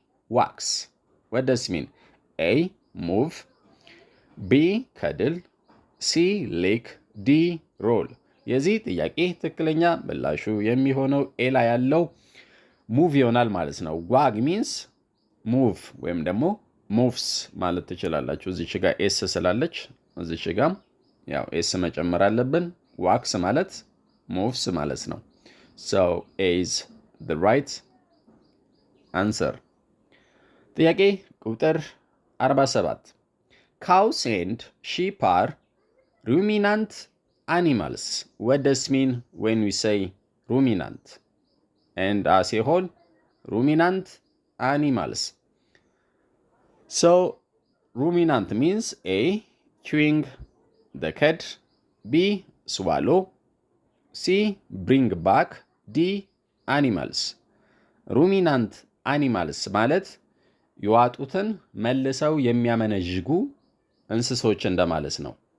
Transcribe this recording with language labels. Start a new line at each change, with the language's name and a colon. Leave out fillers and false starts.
English: wax what does it mean? A move, B cuddle, C lick, D roll።
Amharic: የዚህ ጥያቄ ትክክለኛ ምላሹ የሚሆነው ኤ ላይ ያለው ሙቭ ይሆናል ማለት ነው። ዋግ ሚንስ ሙቭ ወይም ደግሞ ሙቭስ ማለት ትችላላችሁ። እዚች ጋር ኤስ ስላለች እዚች ጋር ያው ኤስ መጨመር አለብን። ዋክስ ማለት ሙቭስ ማለት ነው።
English: So A is the right answer.
Amharic: ጥያቄ ቁጥር 47
English: cows and sheep are ruminant animals. What does it mean when we say ruminant? And as a whole, ruminant animals. So ruminant means A chewing the cud, B swallow, C bring back,
Amharic: ዲ አኒማልስ። ሩሚናንት አኒማልስ ማለት የዋጡትን መልሰው የሚያመነዥጉ እንስሶች እንደማለት ነው።